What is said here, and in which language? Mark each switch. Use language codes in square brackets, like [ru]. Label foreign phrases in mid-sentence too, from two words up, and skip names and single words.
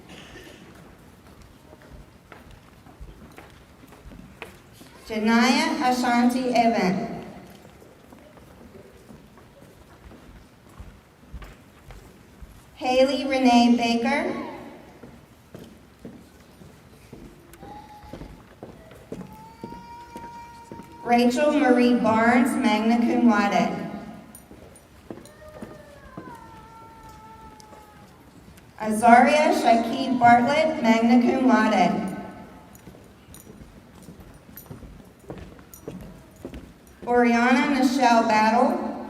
[en] Janaya Ashanti Evan. Haley Renee Baker. Rachel Marie Barnes, [la] magna cum laude. [en] Azaria Shaquille Bartlett, [la] magna cum laude. [en] Oriana Michelle Battle.